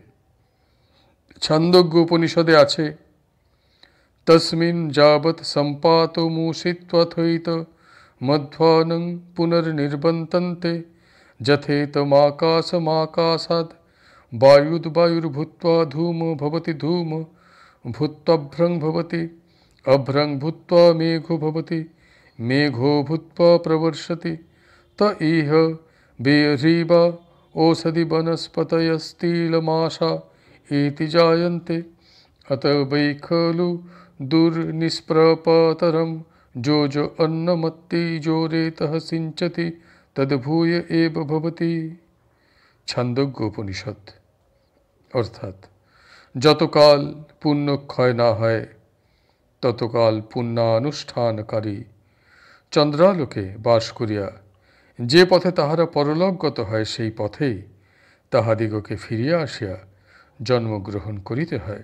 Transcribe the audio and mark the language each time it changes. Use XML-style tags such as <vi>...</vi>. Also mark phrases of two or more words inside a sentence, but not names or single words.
<bn>ছান্দোগ্য উপনিষদে আছে,</bn> <sa>তস্মিন যাবৎ সম্পাতমূষিত্বথৈত মধ্বানং পুনর্নির্বন্তন্তে যথেতমাকাশমাকাশাদ বায়ুর্ভূত্বা ধূমো ভবতি ধূমো ভূত্বভ্রং ভবতি অভ্রং ভূত্বা মেঘো ভবতি मेघो भूत्वा प्रवर्षति त इह बेह्रीवा ओषधि वनस्पतयस्तिलमाशा इति जायन्ते अत वै खलु दुर्निष्प्रपतरं जो जो अन्नमत्ति जो रेतः सिञ्चति तद्भूय एव भवति। छान्दोग्य उपनिषद।</sa> <bn>অর্থাৎ যতকাল পুণ্য ক্ষয় না হয় ততকাল পুণ্যানুষ্ঠানকারী চন্দ্রালোকে বাস করিয়া যে পথে তাহারা পরলোকগত হয় সেই পথেই তাহাদিগকে ফিরিয়া আসিয়া জন্মগ্রহণ করিতে হয়।</bn>